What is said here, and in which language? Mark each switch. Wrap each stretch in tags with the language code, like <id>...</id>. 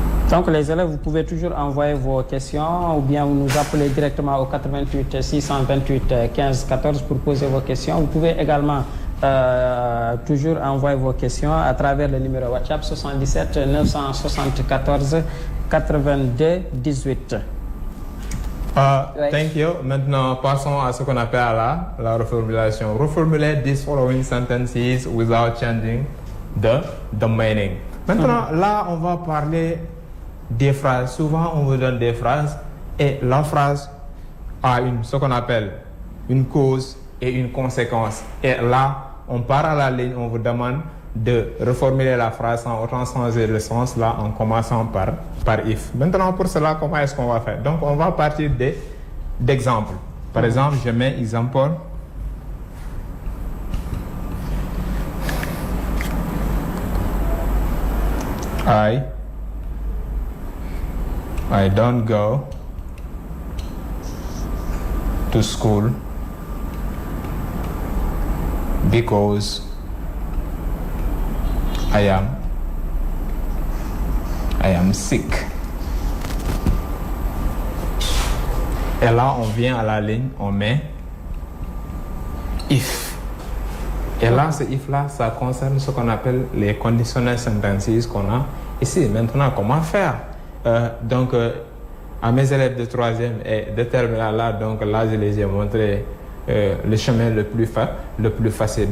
<fr>Donc, les élèves, vous pouvez toujours envoyer vos questions ou bien vous nous appelez directement au 88 628 15 14 pour poser vos questions. Vous pouvez également toujours envoyer vos questions à travers le numéro WhatsApp 77 974 82 18.</fr> <en>Thank you.</en> <fr>Maintenant, passons à ce qu'on appelle la reformulation.</fr> <en>Reformulate these following sentences without changing the meaning.</en> <fr>Maintenant, là, on va parler des phrases. Souvent, on vous donne des phrases et la phrase a ce qu'on appelle une cause et une conséquence. Et là, on part à la ligne, on vous demande de reformuler la phrase sans autant changer le sens, là, en commençant par if. Maintenant, pour cela, comment est-ce qu'on va faire? Donc, on va partir d'exemples. Par exemple, je mets exemple.</fr> <en>I don't go to school because I am sick.</en> <fr>Et là, on vient à la ligne, on met if. Et là, ce if-là, ça concerne ce qu'on appelle les conditional sentences qu'on a ici. Maintenant, comment faire? Donc, à mes élèves de troisième et de terminale là, donc là, je les ai montré le chemin le plus facile.</fr>